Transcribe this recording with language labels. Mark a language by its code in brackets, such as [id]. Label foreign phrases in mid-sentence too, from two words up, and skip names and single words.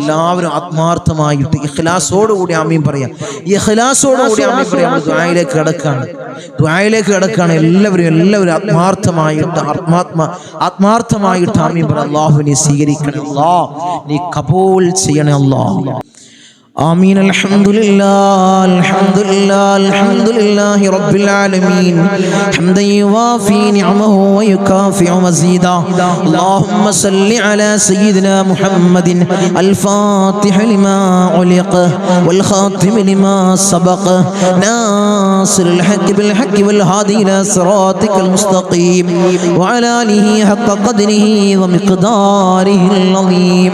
[ml] എല്ലാവരും ആത്മാർത്ഥമായിട്ട് ഇഖ്ലാസോടുകൂടി ആമീൻ പറയാം. ഇഖ്ലാസോടുകൂടി ദുആയിലേക്ക് കടക്കാണ്. എല്ലാവരും ആത്മാർത്ഥമായിട്ട് ആമീൻ പറ. അല്ലാഹു നീ സ്വീകരിക്കണേ അല്ലാഹ്, നീ കബൂൽ ചെയ്യണേ അല്ലാഹ്. [ar] آمين. الحمد لله رب العالمين حمدا يوافي نعمه ويكافئ مزيدا. اللهم صل على سيدنا محمد الفاتح لما علق والخاتم لما سبق ناصر الحق بالحق والهادي إلى صراطك المستقيم وعلى آله حق قدره ومقداره العظيم.